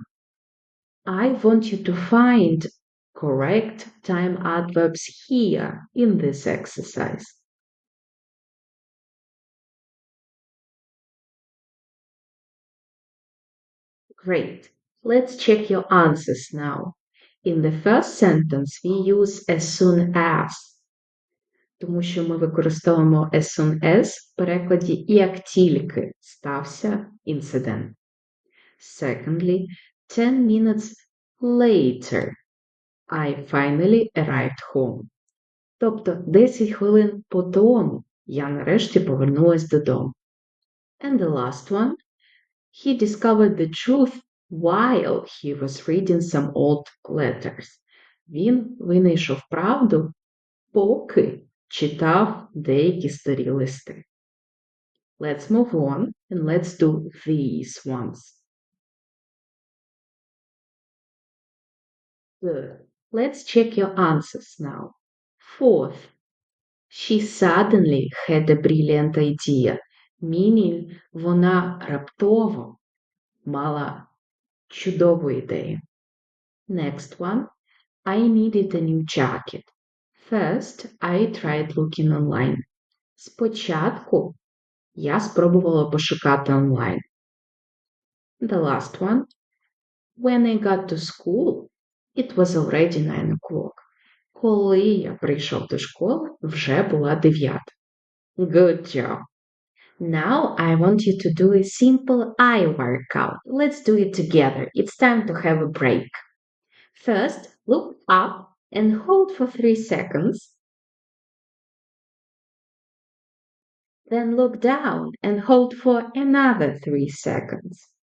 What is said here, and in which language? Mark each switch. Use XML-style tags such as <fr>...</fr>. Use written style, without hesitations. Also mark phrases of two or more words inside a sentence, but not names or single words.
<en>I want you to find correct time adverbs here in this exercise. Great. Let's check your answers now. In the first sentence, we use as soon as.</en> <uk>тому що ми використовуємо</uk> <en>as soon as</en> <uk>в перекладі як тільки стався інцидент.</uk> <en>Secondly, 10 minutes later, I finally arrived home.</en> <uk>Тобто 10 хвилин по тому я нарешті повернулась додому.</uk> <en>And the last one, he discovered the truth while he was reading some old letters.</en> <uk>Він винайшов правду, поки читав деякі старі листи.</uk> <en>Let's move on and let's do these ones. Good. Let's check your answers now. Fourth, she suddenly had a brilliant idea, meaning</en> <uk>вона раптово мала чудову ідею.</uk> <en>Next one, I needed a new jacket. First, I tried looking online.</en> <uk>Спочатку я спробувала пошукати онлайн.</uk> <en>The last one, when I got to school, it was already 9 o'clock.</en> <uk>Коли я прийшов до школи, вже була 9.</uk> <en>Good job. Now I want you to do a simple eye workout. Let's do it together. It's time to have a break. First, look up and hold for 3 seconds. Then look down and hold for another 3 seconds.</en>